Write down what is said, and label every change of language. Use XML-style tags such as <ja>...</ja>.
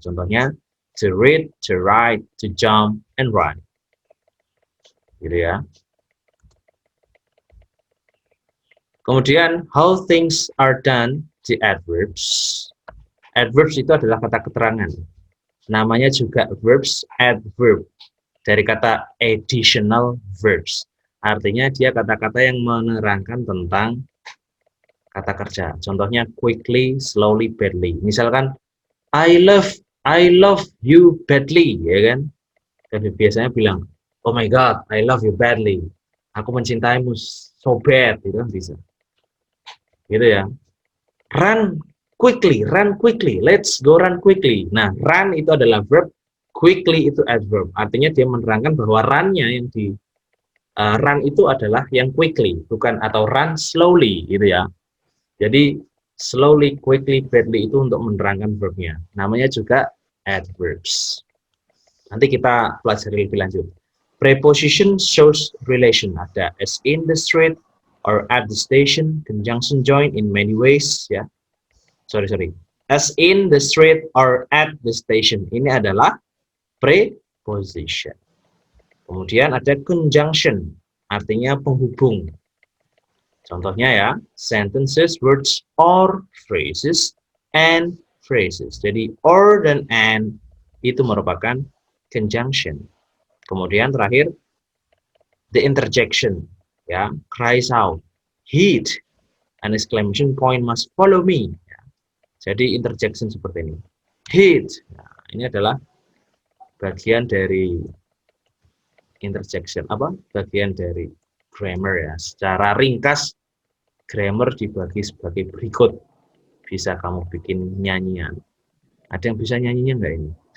<id>Contohnya</id> <en>to read, to write, to jump, and run.</en> <id>Gitu ya. Kemudian</id> <en>how things are done, the adverbs.</en> <id>Adverbs itu adalah kata keterangan. Namanya juga verbs adverb. Dari kata additional verbs. Artinya dia kata-kata yang menerangkan tentang kata kerja. Contohnya</id> <en>quickly, slowly, badly.</en> <id>Misalkan</id> <en>I love you badly,</en> <id>ya kan? Tapi biasanya bilang,</id> <en>oh my god, I love you badly.</en> <id>Aku mencintaimu</id> <en>so bad,</en> <id>gitu kan bisa. Gitu ya.</id> <en>Run quickly, let's go run quickly.</en> <id>Nah, run itu adalah verb, quickly itu adverb. Artinya dia menerangkan bahwa run-nya yang di run itu adalah yang quickly, bukan atau run slowly gitu ya. Jadi slowly, quickly, badly itu untuk menerangkan verbnya. Namanya juga adverbs. Nanti kita pelajari lebih lanjut.</id> <en>Preposition shows relation.</en> <id>Ada</id> <en>as in the street or at the station, conjunction join in many ways</en> <id>ya.</id> <en>Sorry. As in the street or at the station.</en> <id>Ini adalah preposition. Kemudian ada conjunction, artinya penghubung. Contohnya ya,</id> <en>sentences, words, or phrases, and phrases.</en> <id>Jadi or dan and itu merupakan conjunction. Kemudian terakhir,</id> <en>the interjection,</en> <id>ya,</id> <en>cries out, heed, an exclamation point must follow me.</en> <id>Ya. Jadi interjection seperti ini, heed. Nah, ini adalah bagian dari interjection, bagian dari grammar ya. Secara ringkas, grammar dibagi sebagai berikut. Bisa kamu bikin nyanyian. Ada yang bisa nyanyinya enggak ini?</id>